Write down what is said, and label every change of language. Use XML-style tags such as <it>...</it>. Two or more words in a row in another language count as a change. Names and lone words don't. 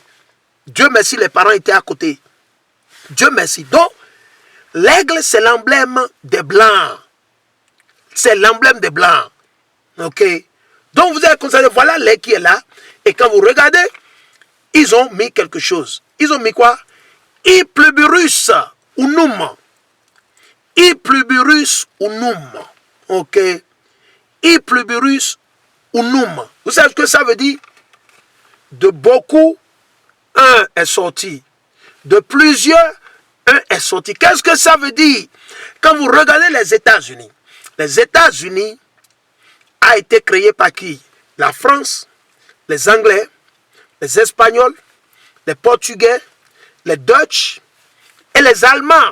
<fr>Dieu merci, les parents étaient à côté. Dieu merci. Donc, l'aigle, c'est l'emblème des Blancs. C'est l'emblème des Blancs. Ok? Donc, vous avez constaté, voilà l'aigle qui est là. Et quand vous regardez, ils ont mis quelque chose. Ils ont mis quoi?</fr> <la>Ipluburus unum. Ipluburus unum. Ok. I pluribus unum.</la> <fr>Vous savez ce que ça veut dire? De beaucoup, un est sorti. De plusieurs, un est sorti. Qu'est-ce que ça veut dire? Quand vous regardez les États-Unis a été créé par qui? La France, les Anglais, les Espagnols, les Portugais, les Dutch et les Allemands.</fr>